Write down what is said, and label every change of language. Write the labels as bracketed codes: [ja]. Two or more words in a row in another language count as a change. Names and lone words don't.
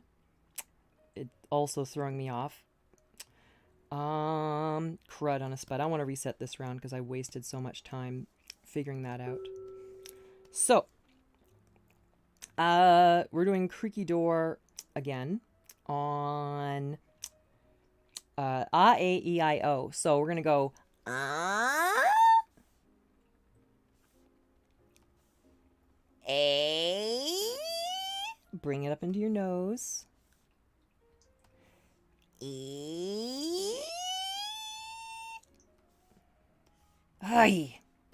[en] It's also throwing me off. Crud on a spud. I want to reset this round because I wasted so much time figuring that out. So, we're doing creaky door again on... A-E-I-O. So we're going to go... A. Bring it up into your nose. E. Ay.